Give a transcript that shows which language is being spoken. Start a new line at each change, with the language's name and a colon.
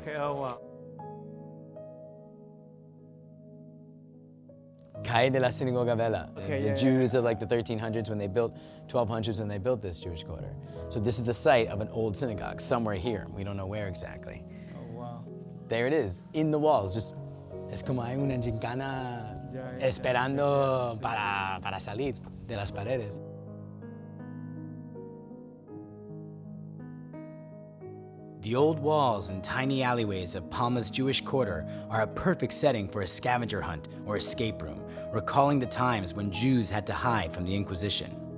English: Okay, oh wow. Calle de la Sinagoga Vela. Okay, The Jews of like the 1300s when they built, 1200s when they built this Jewish quarter. So this is the site of an old synagogue somewhere here. We don't know where exactly. Oh wow. There it is, in the walls.
Spanish: Just, es como hay una gincana esperando para salir de las paredes.
English: The old walls and tiny alleyways of Palma's Jewish quarter are a perfect setting for a scavenger hunt or escape room, recalling the times when Jews had to hide from the Inquisition.